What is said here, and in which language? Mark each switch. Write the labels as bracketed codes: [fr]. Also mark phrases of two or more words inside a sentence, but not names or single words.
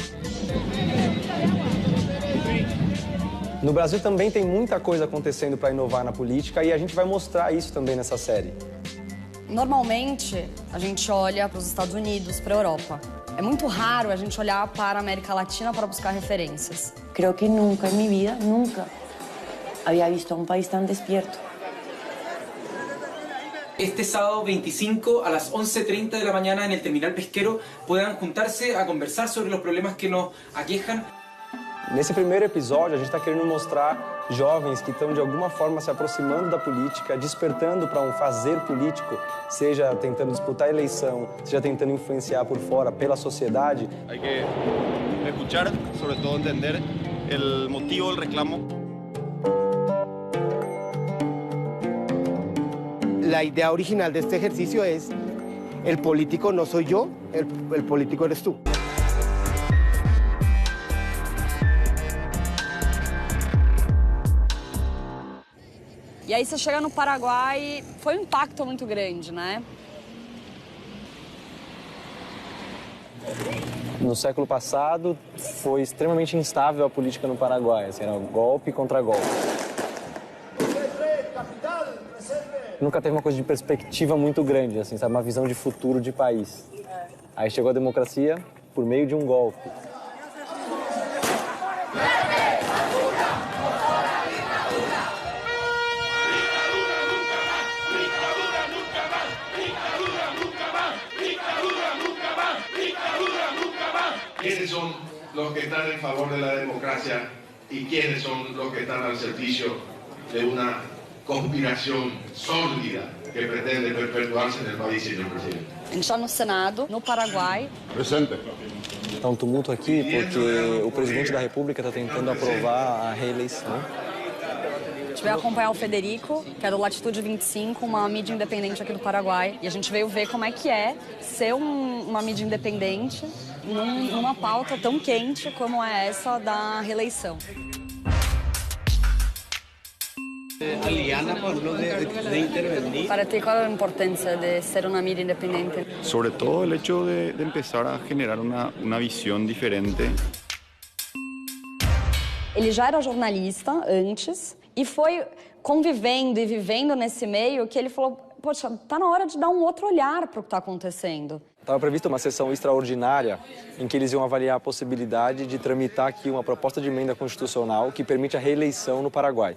[pt] No Brasil também tem muita coisa acontecendo para inovar na política e a gente vai mostrar isso também nessa série. Normalmente, a gente olha para os Estados Unidos, para a Europa. É muito raro a gente olhar para a América Latina para buscar referências. [es] Creo que nunca en mi vida, nunca, había visto a un país tan despierto. Este sábado 25 a las 11:30 de la mañana en el terminal pesquero puedan juntarse a conversar sobre los problemas que nos aquejan. [pt] Nesse primeiro episódio, a gente está querendo mostrar jovens que estão, de alguma forma, se aproximando da política, despertando para um fazer político, seja tentando disputar a eleição, seja tentando influenciar por fora, pela sociedade. [es] Hay que escuchar, sobre todo entender el motivo del reclamo. La idea original de este ejercicio es: el político no soy yo, el político eres tú. [pt] E aí você chega no Paraguai, foi um impacto muito grande, né? No século passado, foi extremamente instável a política no Paraguai, assim, era golpe contra golpe. Nunca teve uma coisa de perspectiva muito grande, assim, sabe? Uma visão de futuro de país. Aí chegou a democracia por meio de um golpe. [es] ¿Quiénes son los que están en favor de la democracia y quiénes son los que están al servicio de una conspiración sórdida que pretende perpetuarse en el país, señor presidente? [pt] A gente está no Senado, no Paraguai. Presente. Está um tumulto aqui porque o presidente da República está tentando aprovar a reeleição. A gente veio acompanhar o Federico, que é do Latitude 25, uma mídia independente aqui do Paraguai. E a gente veio ver como é que é ser uma mídia independente numa pauta tão quente como é essa da reeleição. [es] Aliana habló de intervenir. Para ti, [pt] qual é a importância de ser uma mídia independente? [es] Sobre todo el hecho de empezar a generar una visión diferente. [pt] Ele já era jornalista antes e foi convivendo e vivendo nesse meio que ele falou: poxa, tá na hora de dar um outro olhar para o que está acontecendo. Estava prevista uma sessão extraordinária em que eles iam avaliar a possibilidade de tramitar aqui uma proposta de emenda constitucional que permite a reeleição no Paraguai.